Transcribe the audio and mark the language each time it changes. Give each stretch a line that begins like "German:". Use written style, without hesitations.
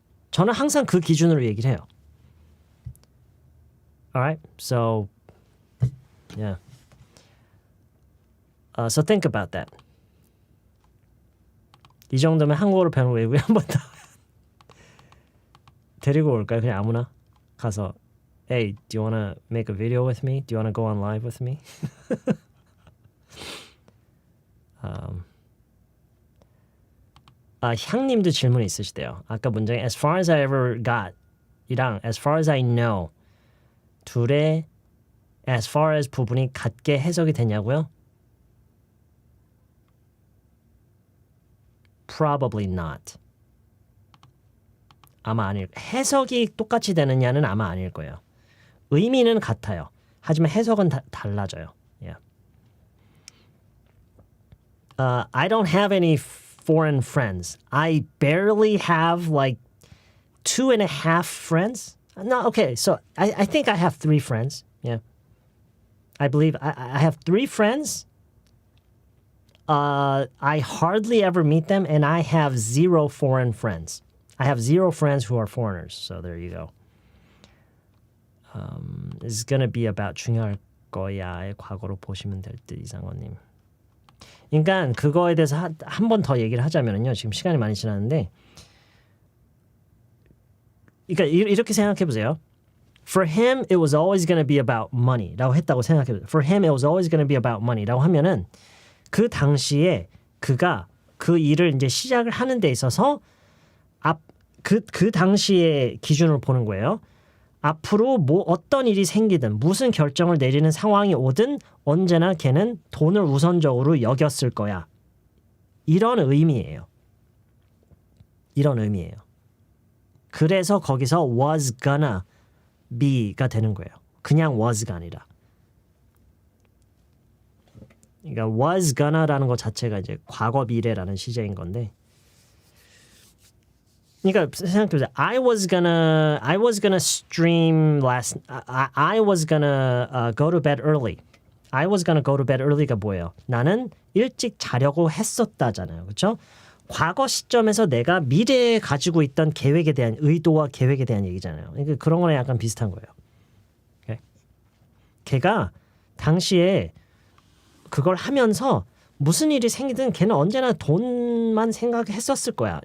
Korean: 저는 항상 그 기준으로 얘기를 해요.
English: Alright, so yeah. So think about that.
Korean: 이 정도면 한국어를 배우는 외국인 한 번 더 데리고 올까요? 그냥 아무나 가서
English: Hey, do you want to make a video with me? Do you want to go on live with me?
Korean: 향님도 질문이 있으시대요. 아까 문장에
English: as far as I ever got
Korean: 이랑
English: as far as I know
Korean: 둘의
English: as far as
Korean: 부분이 같게 해석이 되냐고요?
English: Probably not.
Korean: 아마 아닐. 해석이 똑같이 되느냐는 아마 아닐 거예요. 의미는 같아요. 하지만 해석은 달라져요.
English: Yeah. I don't have any foreign friends. I barely have like 2.5 friends. No, okay. So I think I have 3 friends. Yeah. I believe I have 3 friends. I hardly ever meet them, and I have 0 foreign friends. I have 0 friends who are foreigners. So there you go. It's gonna be about
Korean: 중요할 거야의 과거로 보시면 될 듯 이상원님. 그러니까 그거에 대해서 한 번 더 얘기를 하자면요. 지금 시간이 많이 지났는데, 그러니까 이렇게 생각해 보세요.
English: For him, it was always going to be about money
Korean: 라고 했다고 생각해 보세요.
English: For him, it was always going to be about money
Korean: 라고 하면은 그 당시에 그가 그 일을 이제 시작을 하는 데 있어서 그 당시의 기준으로 보는 거예요. 앞으로 뭐 어떤 일이 생기든 무슨 결정을 내리는 상황이 오든 언제나 걔는 돈을 우선적으로 여겼을 거야. 이런 의미예요. 이런 의미예요. 그래서 거기서
English: was gonna be
Korean: 가 되는 거예요. 그냥 was가 아니라. 그러니까
English: was gonna
Korean: 라는 것 자체가 이제 과거 미래라는 시제인 건데 그러니까 생각해보세요.
English: I was gonna stream last. I was gonna go to bed early. I was gonna go to bed early
Korean: 가 뭐예요? 나는 일찍 자려고 했었다잖아요. 그렇죠? 과거 시점에서 내가 미래에 가지고 있던 계획에 대한 의도와 계획에 대한 얘기잖아요. 그러니까 그런 거랑 약간 비슷한 거예요. 오케이? 걔가 당시에 그걸 하면서 무슨 일이 생기든 걔는 언제나 돈만 생각했었을 거야.